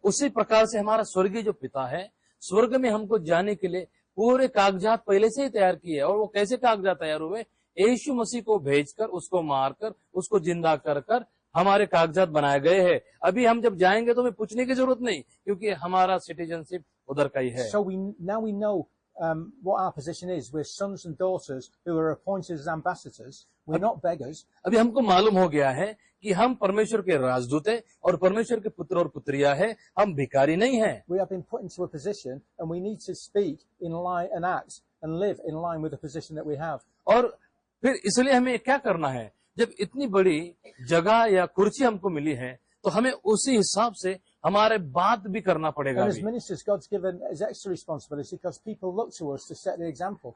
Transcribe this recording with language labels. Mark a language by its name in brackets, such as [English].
[Hindi] उसी प्रकार से हमारा स्वर्गीय जो पिता है, स्वर्ग में हमको जाने के लिए पूरे कागजात पहले से ही तैयार किए। और वो कैसे कागजात तैयार हुए? यीशु मसीह को भेजकर, उसको मारकर, उसको जिंदा कर हमारे कागजात बनाए गए हैं। अभी हम जब जाएंगे तो हमें पूछने की जरूरत नहीं, क्योंकि हमारा सिटीजनशिप उधर का ही है। [English] So now we know what our position is. We're sons and daughters who are appointed as ambassadors. We're not beggars. [Hindi] अभी हमको मालूम हो गया है कि हम परमेश्वर के राजदूत हैं और परमेश्वर के पुत्र और पुत्रियां हैं, हम भिखारी नहीं हैं। [English] We have been put into a position, and we need to speak in line and act and live in line with the position that we have. [Hindi] और फिर इसलिए हमें क्या करना है? जब इतनी बड़ी जगह या कुर्सी हमको मिली है तो हमें उसी हिसाब से हमारे बात भी करना पड़ेगा। [English] And as ministers, God's given us extra responsibility because people look to us to set the example.